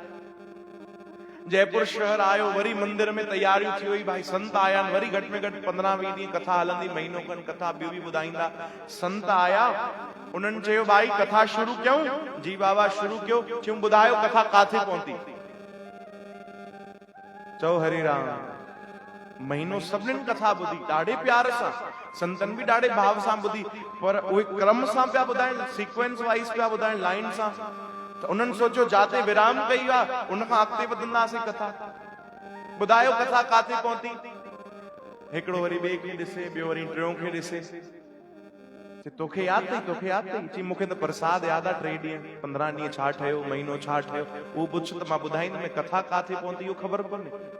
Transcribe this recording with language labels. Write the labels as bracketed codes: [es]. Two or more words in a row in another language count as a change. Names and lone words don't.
[sd] जयपुर शहर आयो, वरी मंदिर में तैयारियूं थी वई। भाई संत आया, वरी घटि में घटि 15-20 ॾींहं कथा हलंदी, महीनो खनि कथा ॿियूं बि ॿुधाईंदा। संत आया, उन्हनि चयो भाई कथा शुरू कयूं? जी बाबा शुरू कयो। चयूं ॿुधायो कथा काथे पहुती? चओ हरे राम। महीनो सभिनीनि कथा ॿुधी, ॾाढे प्यार सां, संतन भी ॾाढे भाव सां ॿुधी, पर उहे क्रम सां पिया ॿुधाइनि, [en] sequence wise [sd] पिया ॿुधाइनि, लाइन सां। त उन्हनि सोचियो जाते विराम कई आहे उनखां अॻिते वधंदासीं कथा। ॿुधायो कथा काथे पहुती? हिकिड़ो वरी ॿिए खे ॾिसे, ॿियो वरी टियों खे ॾिसे। तोखे यादि अथई, तोखे यादि अथई? चई मूंखे त प्रसाद यादि आहे, 3 ॾींहं 15 ॾींहं छा ठहियो, महीनो छा ठहियो, उहो पुछ त मां ॿुधाईंदुमि, कथा काथे पहुती इहो ख़बर कोन्हे।